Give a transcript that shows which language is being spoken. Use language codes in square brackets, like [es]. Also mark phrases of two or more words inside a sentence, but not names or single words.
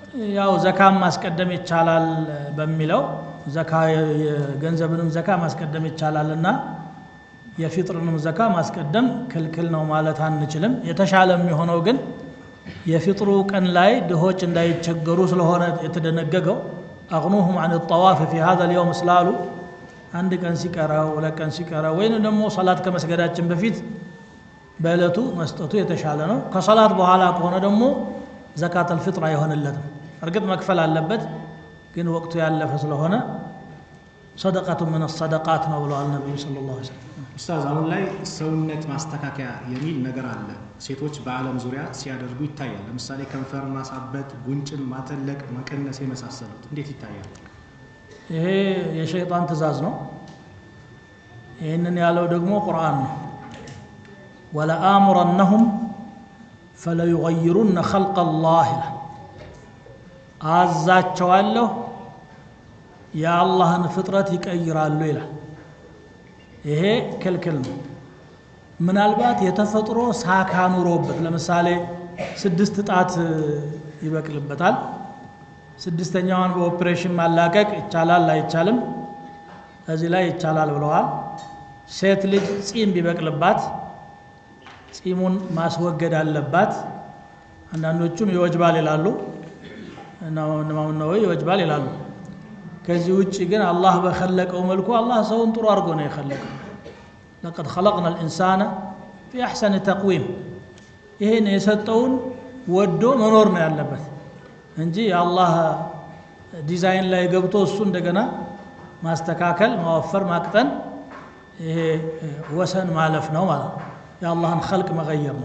[am] ያው ዘካም ማስቀደም ይቻላል በሚለው ዘካ የገንዘብንም ዘካ ማስቀደም ይቻላልና የፊጥርንም ዘካ ማስቀደም ክልክል ነው ማለት አንችልም። የተሻለ የሚሆነው ግን የፊጥሩ ቀን ላይ ድሆች እንዳይቸገሩ ስለሆነ የተደነገገው [ar] أغنوهم عن الطواف في هذا اليوم [am] ስላሉ አንድ ቀን ሲቀራው ለቀን ሲቀራው ወይንም ደግሞ ሶላት ከመስገዳችን በፊት በእለቱ መስጠቱ የተሻለ ነው። ከሶላት በኋላ ከሆነ ደግሞ ዘካተል ፊጥር አይሆንለትም። እርግጥ መክፈል አለበት፣ ግን ወቅቱ ያለፈ ስለሆነ [ar] صدقة من الصدقات [am] ነው ብለዋል ነብዩ [ar] صلى الله عليه وسلم። [am] ኡስታዝ አሁን ላይ ሰውነት ማስተካከያ የሚል ነገር አለ ሴቶች በአለም ዙሪያ ሲያደርጉ ይታያል ለምሳሌ ከንፈር ማሳበጥ ጉንጭን ማተለቅ መቀነስ የመሳሰሉት እንዴት ይታያል ይሄ የሸይጣን ትእዛዝ ነው ይሄንን ያለው ደግሞ ቁርአን ነው [ar] ولآمرنهم فليغيرن خلق الله [am] አዛቸዋለሁ የአላህን ፍጥረት ይቀይራሉ ይላል ይሄ ክልክል ነው ምናልባት የተፈጥሮ ሳካ ኑሮበት ለምሳሌ 6 ጣት ይበቅልበታል ስድስተኛውን በኦፕሬሽን ማላቀቅ ይቻላል አይቻልም እዚህ ላይ ይቻላል ብለዋል ሴት ልጅ ጺም ቢበቅልባት ጺሙን ማስወገድ አለባት አንዳንዶቹም ይወጅባል ይላሉ ነው ይወጅባል ይላሉ ከዚህ ውጪ ግን አላህ በخلቀው መልኩ አላህ ሰውን ጥሩ አድርጎ ነው የخلቀው [ar] لقد خلقنا الانسان في احسن تقويم [am] ይሄን የሰጠውን ወዶ መኖር ነው ያለበት እንጂ የአላህ ዲዛይን ላይ ገብቶ እሱ እንደገና ማስተካከል ማወፈር ማቅጠን ይሄ ወሰን ማለፍ ነው ማለት ነው የአላህን خلق መغየር ነው